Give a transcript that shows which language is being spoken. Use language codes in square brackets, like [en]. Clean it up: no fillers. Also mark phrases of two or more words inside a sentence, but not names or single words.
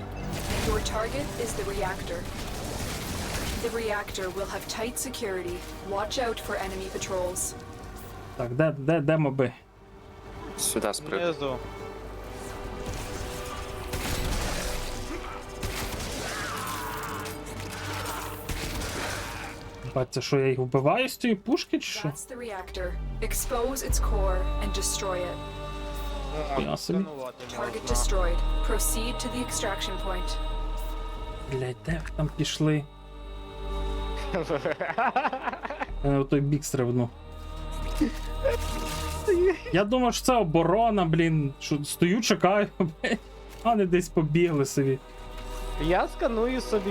[en] Your target is the reactor. The reactor will have tight security. Watch out for enemy patrols. [uk] Так, де моби? Сюди спрыг. Внизу. Бать, це що, я їх вбиваю з цієї пушки, чи що? [en] That's the reactor. Expose its core and destroy it. [uk] Я собі. [en] Target destroyed. Proceed to the extraction point. [uk] Блять, де ви там пішли? Я в той бік стрибну. Я думав, що це оборона, блін. Що стою, чекаю, блять. А не десь побігли собі. Я сканую собі.